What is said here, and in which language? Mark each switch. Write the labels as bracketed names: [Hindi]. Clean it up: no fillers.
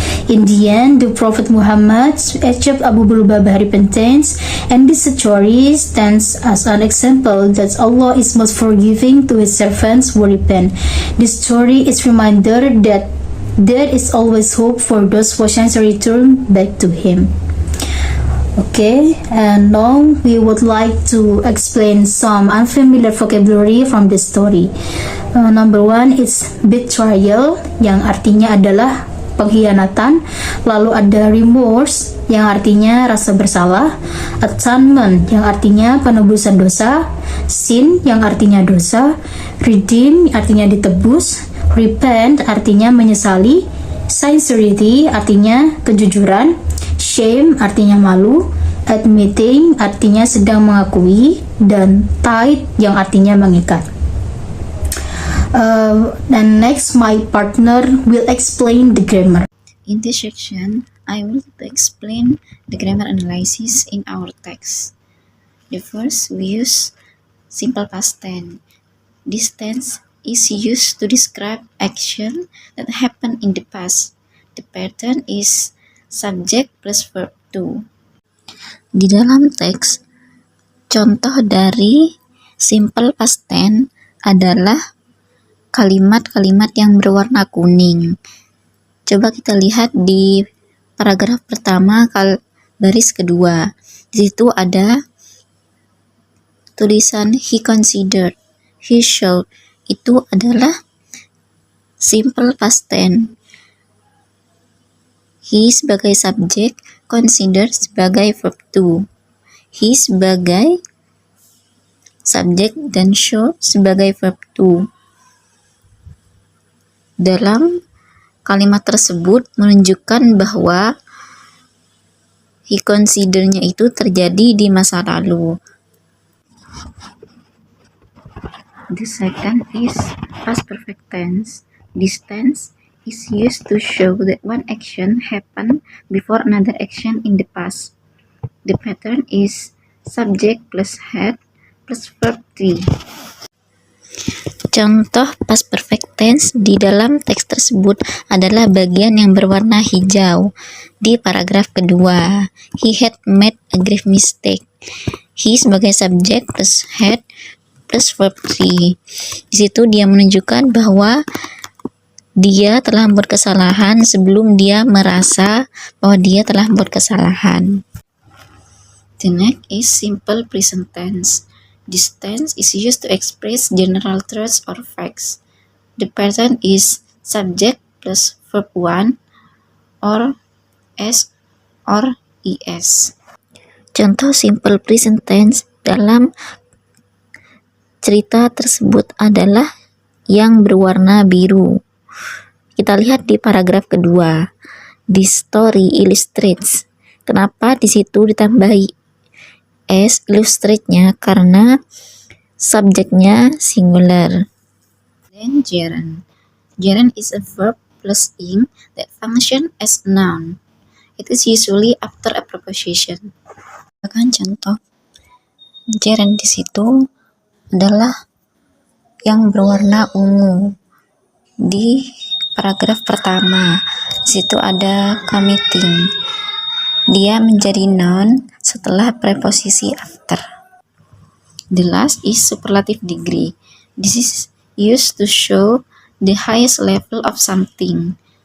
[English] In the end, the Prophet Muhammad achieved Abu Lubabah's repentance, and this story stands as an example that Allah is most forgiving to His servants who repent. This story is a reminder that there is always hope for those who sincerely return back to Him. Okay, and now we would like to explain some unfamiliar vocabulary from the story. Number one is [Indonesian] betrayal, yang artinya adalah pengkhianatan. Lalu ada remorse, yang artinya rasa bersalah. Atonement, yang artinya penebusan dosa. Sin, yang artinya dosa. Redeem, artinya ditebus. Repent, artinya menyesali. Sincerity, artinya kejujuran. Shame, artinya malu. Admitting, artinya sedang mengakui. Dan tied, yang artinya mengikat. [English] And next, my partner will explain the grammar. In this section, I will explain the grammar analysis in our text. The first, we use simple past tense. This tense is used to describe action that happened in the past. The pattern is subject plus verb to. [Indonesian] Di dalam teks, contoh dari simple past tense adalah kalimat-kalimat yang berwarna kuning. Coba kita lihat di paragraf pertama, baris kedua. Di situ ada tulisan [English] he considered, he showed. [Indonesian] Itu adalah simple past tense. He sebagai subjek, consider sebagai verb to. He sebagai subjek dan show sebagai verb to. Dalam kalimat tersebut menunjukkan bahwa he consider-nya itu terjadi di masa lalu. [English] The second is past perfect tense. This tense is used to show that one action happened before another action in the past. The pattern is subject plus had plus verb to. [Indonesian] Contoh past perfect tense di dalam teks tersebut adalah bagian yang berwarna hijau di paragraf kedua. [English] He had made a grave mistake. [Indonesian] He sebagai subjek plus had plus verb to. Di situ dia menunjukkan bahwa dia telah membuat kesalahan sebelum dia merasa bahwa dia telah membuat kesalahan. [English] The next is simple present tense. This tense is used to express general truths or facts. The pattern is subject plus verb 1 or s or es. [Indonesian] Contoh simple present tense dalam cerita tersebut adalah yang berwarna biru. Kita lihat di paragraf kedua. [English] This story illustrates. [Indonesian] Kenapa di situ ditambahi s illustrate-nya? Karena subjeknya singular. [English] Then gerund. Gerund is a verb plus ing that function as noun. It is usually after a preposition. [Indonesian] Kan contoh. Gerund di situ adalah yang berwarna ungu. Di paragraf pertama, di situ ada committing. Dia menjadi noun setelah preposisi after. [English] The last is superlative degree. This is used to show the highest level of something.